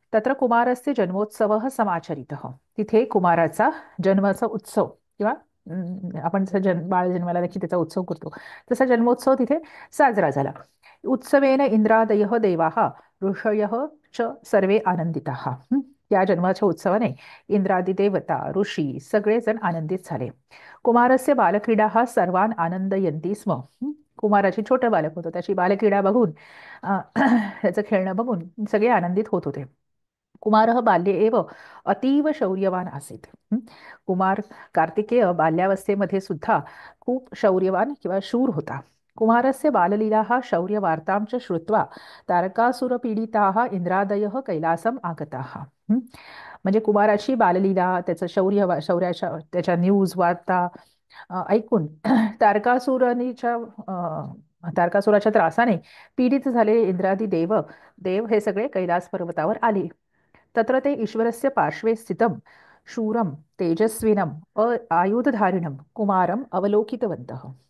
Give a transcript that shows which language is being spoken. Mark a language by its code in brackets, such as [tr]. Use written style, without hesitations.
[sa] तत्र कुमारस्य जन्मोत्सव समाचरित. [mr] तिथे कुमाराचा जन्माचा उत्सव किंवा आपण जसं बाळ जन्माला देखील त्याचा उत्सव करतो तसा जन्मोत्सव तिथे साजरा झाला. [sa] उत्सवेन इंद्रादयः देवाः ऋषयः च सर्वे आनंदिताः. [mr] या जन्माच्या उत्सवाने इंद्रादी देवता ऋषी सगळेजण आनंदित झाले. [sa] कुमारस्य बालक्रीडा सर्वान आनंदयंती स्म. [mr] कुमाराची छोटं बालक होतं, त्याची बालक्रीडा बघून त्याचं खेळणं बघून सगळे आनंदित होत होते. [sa] कुमारः बाल्ये एव अतीव शौर्यवान आसीत. [mr] कुमार कार्तिकेय बाल्यावस्थेमध्ये सुद्धा खूप शौर्यवान किंवा शूर होता. [sa] कुमारस्य बाललीलाः शौर्यवार्तां च श्रुत्वा तारकासुरपीडिताः इंद्रादयः कैलासम आगताः. [mr] म्हणजे कुमाराची बाललीला, त्याचं शौर्याच्या त्याच्या न्यूज वार्ता ऐकून तारकासुराच्या त्रासाने पीडित झालेले इंद्रादी देव हे सगळे कैलास पर्वतावर आले. [sa] तत्र ते ईश्वरस्य पार्श्वे स्थितं शूरं तेजस्विनं आयुधधारिणं कुमारं अवलोकितवन्तः.